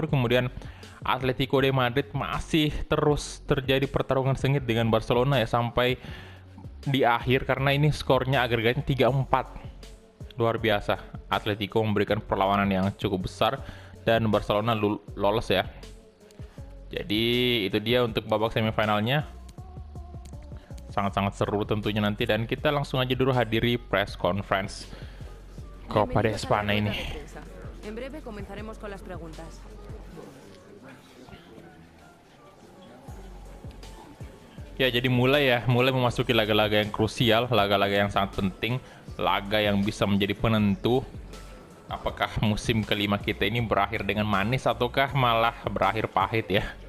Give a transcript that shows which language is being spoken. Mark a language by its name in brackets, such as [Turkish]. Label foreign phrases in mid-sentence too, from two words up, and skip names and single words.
[Indonesian] Kemudian Atletico de Madrid masih terus terjadi pertarungan sengit dengan Barcelona ya, sampai di akhir, karena ini skornya agregatnya 3-4. Luar biasa, Atletico memberikan perlawanan yang cukup besar dan Barcelona lolos ya. Jadi itu dia untuk babak semifinalnya, sangat-sangat seru tentunya nanti. Dan kita langsung aja dulu hadiri [English] press conference [Indonesian] Copa de Espana ini. [Spanish] En breve comenzaremos con las preguntas. [Indonesian] Ya, jadi mulai memasuki laga-laga yang krusial, laga-laga yang sangat penting, laga yang bisa menjadi penentu apakah musim kelima kita ini berakhir dengan manis ataukah malah berakhir pahit ya.